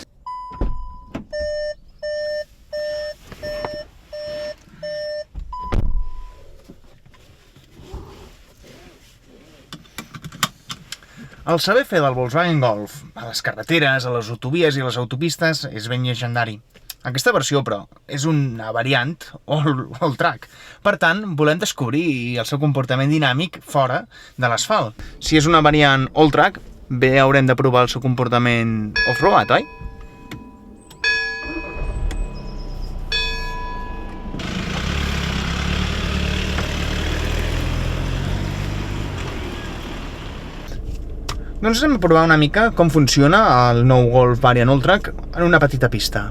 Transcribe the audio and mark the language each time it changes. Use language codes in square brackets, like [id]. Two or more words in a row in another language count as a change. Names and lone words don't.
[ca] El saber fer del Volkswagen Golf a les carreteres, a les autovies i a les autopistes és ben llegendari. Aquesta versió, però, és una variant all-track. Per tant, volem descobrir el seu comportament dinàmic fora de l'asfalt. Si és una variant all-track, bé haurem de provar el seu comportament off-road, oi? Doncs anem a provar una mica com funciona el nou Golf Variant All-Track en una petita pista.